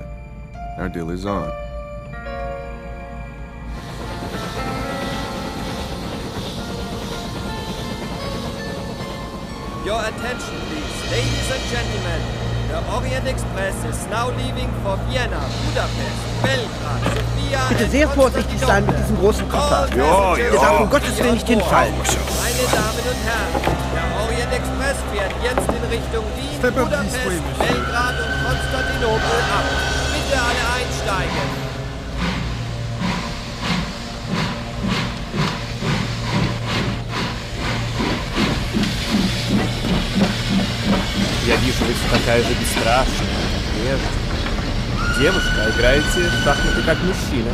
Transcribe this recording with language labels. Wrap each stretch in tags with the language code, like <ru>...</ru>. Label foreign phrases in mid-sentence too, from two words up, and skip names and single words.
<en>Our deal is on. Your attention, please. Ladies and gentlemen, the Orient Express is now leaving for Vienna, Budapest, Belgrad, Sofia</en> <de>Bitte sehr vorsichtig sein mit diesem großen Koffer. Der darf um Gottes Willen nicht hinfallen. Meine Damen und Herren, der Orient Express fährt jetzt in Richtung Wien, Budapest, Belgrad und Konstantinopel ab. Bitte alle einsteigen.</de> <ru>Я вижу, вы все такая же бесстрашная, прежде. Девушка, играете в шахматы как мужчина.</ru>